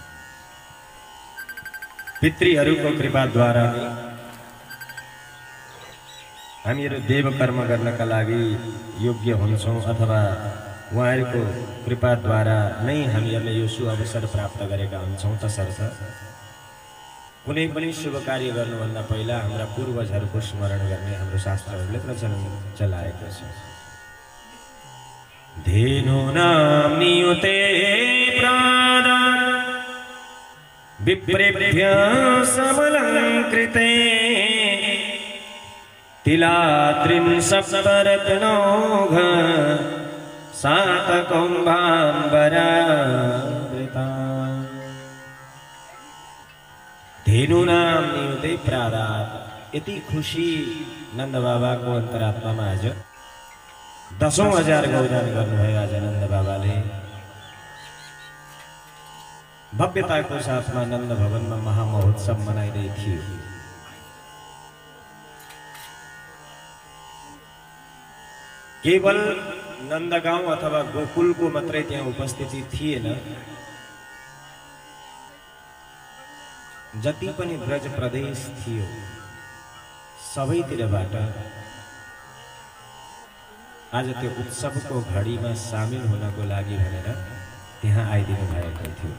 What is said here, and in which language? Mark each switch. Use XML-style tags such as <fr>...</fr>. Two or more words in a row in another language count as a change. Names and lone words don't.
<ne>पितृहरूको कृपाद्वारा नै हामीहरू देव कर्म गर्नका लागि योग्य हुन्छौँ अथवा उहाँहरूको कृपाद्वारा नै हामीहरूले यो सु अवसर प्राप्त गरेका हुन्छौँ। तसर्थ कुनै पनि शुभ कार्य गर्नुभन्दा पहिला हाम्रा पूर्वजहरूको स्मरण गर्ने हाम्रो शास्त्रहरूले प्रचलन चलाएको छ।</ne> <sa>धेनूनां नियुते प्रादान् विप्रेभ्यः समलङ्कृते तिलात्रिंशत्तरत्नौघ सातकौम्भाम्बरावृता। धेनूनां नियुते प्रादात्</sa> <ne>यति खुशी नन्द बाबाको अन्तरात्मामा आज 10,000 गौदान गर्नुभयो। आज नन्द बाबाले भव्यताको साथमा नन्द भवनमा महामहोत्सव मनाइदै थियो। केवल नन्दगाउँ अथवा गोकुलको मात्रै त्यहाँ उपस्थिति थिएन, जति पनि ब्रज प्रदेश थियो सबैतिरबाट आज त्यो उत्सवको घडीमा सामेल हुनको लागि भनेर त्यहाँ आइदिनु भएको थियो।</ne>